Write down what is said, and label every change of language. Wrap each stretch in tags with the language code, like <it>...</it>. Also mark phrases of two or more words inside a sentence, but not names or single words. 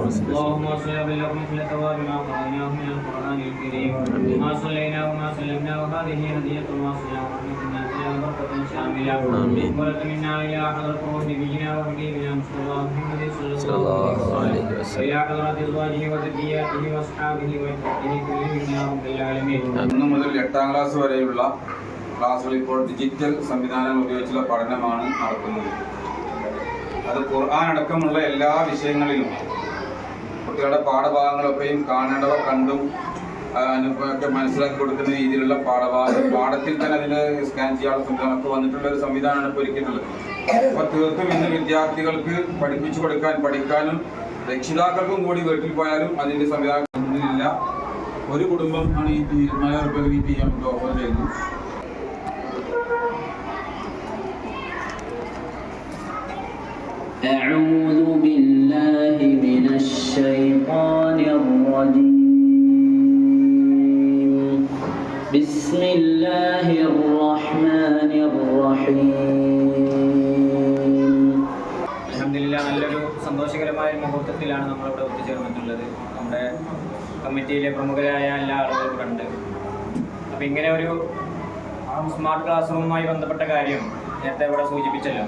<ar>اللهم صل وسلم مثل ثواب ما قرأناه من القرآن الكريم ما صلينا وما سلمنا وهذه هدية واصلة ورحمتنا إلى بركة شاملة ولك منا إلى حضرة نبينا وحبيبنا مصطفى محمد صلى الله عليه وسلم وإلى حضرة أزواجه وذرياته وأصحابه وإخوته كلهم يا رب العالمين.</ar> <ml>1 മുതൽ 8ാം ക്ലാസ് വരെയുള്ള ക്ലാസ്സുകൾ ഇപ്പോൾ ഡിജിറ്റൽ സംവിധാനം ഉപയോഗിച്ചുള്ള പഠനമാണ് നടക്കുന്നത്. അത് ഖുർആൻ അടക്കമുള്ള എല്ലാ വിഷയങ്ങളിലും കുട്ടികളുടെ പാഠഭാഗങ്ങളൊക്കെയും കാണേണ്ടവ കണ്ടും ഒക്കെ മനസ്സിലാക്കി കൊടുക്കുന്ന രീതിയിലുള്ള പാഠത്തിൽ തന്നെ അതിൻ്റെ സ്കാൻ ചെയ്യാനുള്ള സംവിധാനമൊക്കെ വന്നിട്ടുള്ള ഒരു സംവിധാനമാണ് ഇപ്പോൾ ഒരുക്കിയിട്ടുള്ളത്. അപ്പോൾ തീർത്തും ഇന്ന് വിദ്യാർത്ഥികൾക്ക് പഠിപ്പിച്ചു പഠിക്കാനും രക്ഷിതാക്കൾക്കും കൂടി വീട്ടിൽ പോയാലും അതിൻ്റെ സംവിധാനം ഇല്ല. ഒരു കുടുംബം ആണ് ഈ 24,000 രൂപ ഈ PM ഓഫർ ചെയ്യുന്നത്.</ml> <ar>أعوذ بالله من الشيطان الرجيم. بسم الله الرحمن الرحيم.</ar> <ml>അൽഹംദുലില്ലാഹ്, നല്ലൊരു സന്തോഷകരമായ മുഹൂർത്തത്തിലാണ് നമ്മളിവിടെ ഒത്തുചേർന്നിട്ടുള്ളത്. നമ്മുടെ കമ്മിറ്റിയിലെ പ്രമുഖരായ എല്ലാ ആളുകളും കണ്ട് അപ്പോൾ ഇങ്ങനെ ഒരു</ml> <en>smart class</en> <ml>റൂമുമായി ബന്ധപ്പെട്ട കാര്യം നേരത്തെ ഇവിടെ സൂചിപ്പിച്ചല്ലോ.</ml>